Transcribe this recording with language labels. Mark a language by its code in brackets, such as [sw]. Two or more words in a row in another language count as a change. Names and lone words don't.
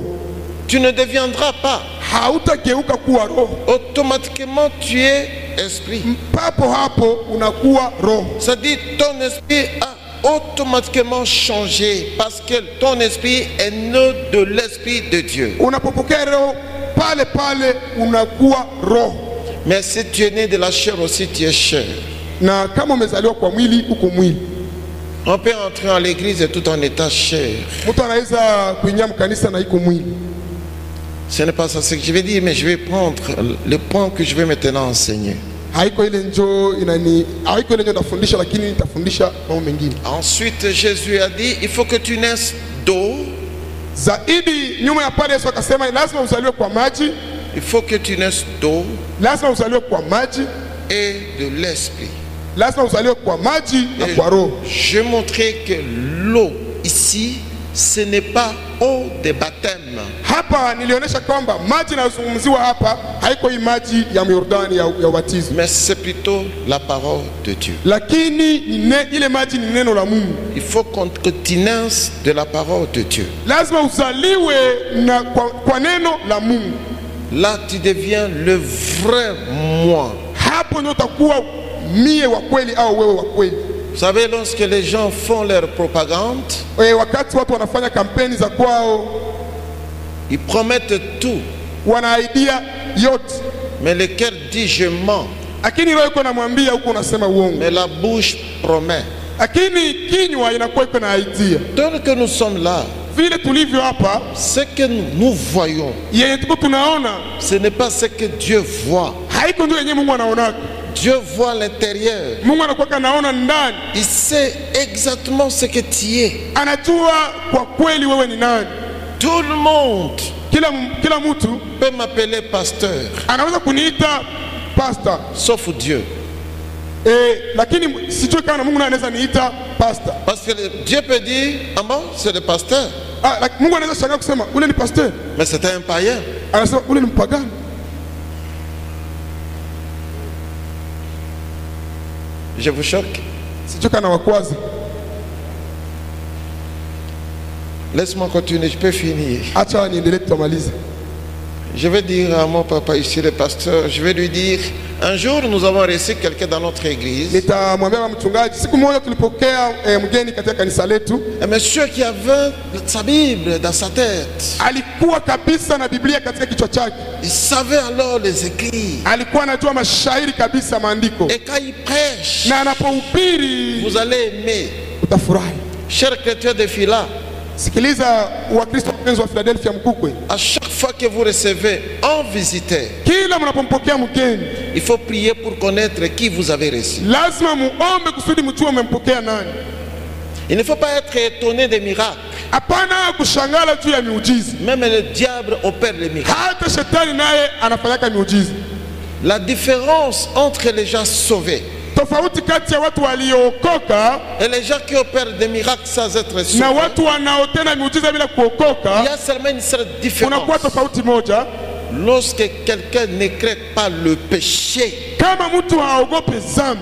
[fr] Tu ne deviendras pas. [sw] Hautageuka kuwa roho. [fr] Automatiquement, tu es esprit. [sw] Papo hapo unakuwa roho. [fr] C'est-à-dire ton esprit a automatiquement changé parce que ton esprit est né de l'esprit de Dieu. [sw] Unapopokea roho pale pale unakuwa roho. [fr] Mais si tu es né de la chair aussi, tu es chair. [sw] Na kama umezaliwa kwa mwili uko mwili. [fr] On peut entrer en l'église et tout en état chair. [sw] Mtu anaweza kuingia mkanisa na iko mwili. [fr] Ce n'est pas ça ce que je vais dire, mais je vais prendre le point que je vais maintenant enseigner. [sw] Haiko ile njo nafundisha, lakini nitafundisha mambo mengine. [fr] Ensuite, Jésus a dit, il faut que tu naisses d'eau. [sw] Zaidi nyuma ya pale Yesu akasema lazima uzaliwe kwa maji. [fr] Il faut que tu naisses d'eau [sw] Lazima uzaliwe kwa maji [fr] et de l'esprit. [sw] lazima uzaliwe kwa maji na kwa roho. [fr] Je montrais que l'eau ici, ce n'est pas eau de baptême. [sw] Hapa nilionyesha kwamba maji yanayozungumziwa hapa haiko hii maji ya Yordani ya ubatizo, [fr] Mais c'est plutôt la parole de Dieu. [sw] lakini ile maji ni neno la Mungu. [fr] Il faut qu'on tu naisses de la parole de Dieu. [sw] Lazima uzaliwe na kwa neno la Mungu. [fr] Là, tu deviens le vrai moi. [sw] Hapo ndio utakuwa mie wa kweli au wewe wa kweli. [fr] Vous savez, lorsque les gens font leur propagande, [sw] Wakati watu wanafanya kampeni za kwao, [fr] ils promettent tout, [sw] wanaidia yote, [fr] mais le cœur dit je mens, [sw] lakini roho iko namwambia huko unasema uongo, [fr] mais la bouche promet. [sw] lakini kinywa inakuwa iko na aidia. [fr] Tant que nous sommes là, [sw] Vile tulivyo hapa, [fr] ce que nous voyons, [sw] yenye tuko tunaona [fr] ce n'est pas ce que Dieu voit. [sw] haiko ndio yenye Mungu anaonaka. [fr] Dieu voit l'intérieur. [sw] Mungu anakuwa anaona ndani, [fr] Il sait exactement ce que tu es. [sw] anajua kwa kweli wewe ni nani. [fr] Tout le monde [sw] Kila mtu [fr] peut m'appeler pasteur, [sw] anaweza kuniita pastor, [fr] sauf Dieu. [sw] lakini sijui kama Mungu naye anaweza niita pastor. [fr] Parce que Dieu peut dire, ah bon, c'est le pasteur. [sw] Mungu anaweza shangaa kusema ule ni pasteur, [fr] Mais c'était un païen. [sw] anasema ule ni mpagani. [fr] Je vous choque. [sw] Sijui kana wakwazi. [fr] Laisse-moi continuer, je peux finir. [sw] Acha niendelee tutamaliza. [fr] Je vais dire à mon papa ici, le pasteur, je vais lui dire, un jour nous avons reçu quelqu'un dans notre église. [sw] Nitamwambia mchungaji, siku moja tulipokea mgeni katika kanisa letu. [fr] Un monsieur qui avait sa Bible dans sa tête. [sw] Alikuwa kabisa na Biblia katika kichwa chake. [fr] Il savait alors les écrits. [sw] Alikuwa anajua mashairi kabisa maandiko. [fr] Et quand il prêche, [sw] Na anapohubiri [fr] vous allez aimer. [sw] utafurahi. [fr] Chers chrétiens de Phila, [sw] Sikiliza Wakristo wapenzi wa Philadelphia Mkukwe. [fr] à chaque fois que vous recevez un visiteur, [sw] Kila mnapompokea mgeni, [fr] il faut prier pour connaître qui vous avez reçu. [sw] lazima muombe kusudi mjue mmempokea nani. [fr] Il ne faut pas être étonné des miracles. [sw] Hapana kushangala juu ya miujiza. [fr] Même le diable opère les miracles. [sw] Hata shetani naye anafanyaka miujiza. [fr] La différence entre les gens sauvés [sw] Tofauti kati ya watu waliookoka [fr] et les gens qui opèrent des miracles sans être [sw] na [fr] sauvés, [sw] watu wanaotenda miujiza bila [fr] il [sw] kuokoka, [fr] y a seulement une seule différence. [sw] unakuwa tofauti moja. [fr] Lorsque quelqu'un ne crée pas le péché, [sw] Kama mtu haogope zambi,